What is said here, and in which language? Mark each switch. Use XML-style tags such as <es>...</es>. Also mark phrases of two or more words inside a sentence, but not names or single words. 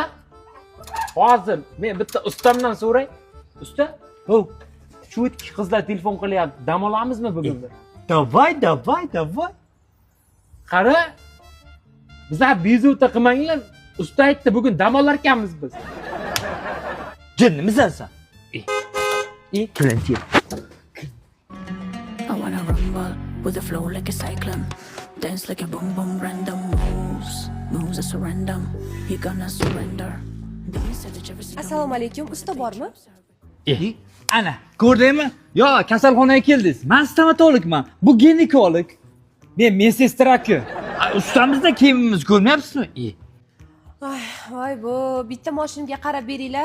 <uz>Hozir men bitta ustamdan so'ray. Usta, shu ikki qizlar telefon qilyapti. Dam olamizmi bugun? Давай. Qara. Bizlar bezovta qilmanglar. Usta aytdi, bugun dam olar ekanmiz biz. Jinnimisan sen? Kelinchi.</uz> <en>I wanna rumble with a flow like a cyclone. Dance like a boom boom random moves are so random. You gonna surrender.</en> <uz>Assalomu alaykum, usta bormi? Ana, ko'rdingmi? Yo, kasalxonaga keldingiz. Men stomatologman. Bu ginekolog. Men medsestraku. Ustamizda kiyimimiz ko'rmayapsizmi? Voy bu, bitta mashinamga qarab beringlar.</uz>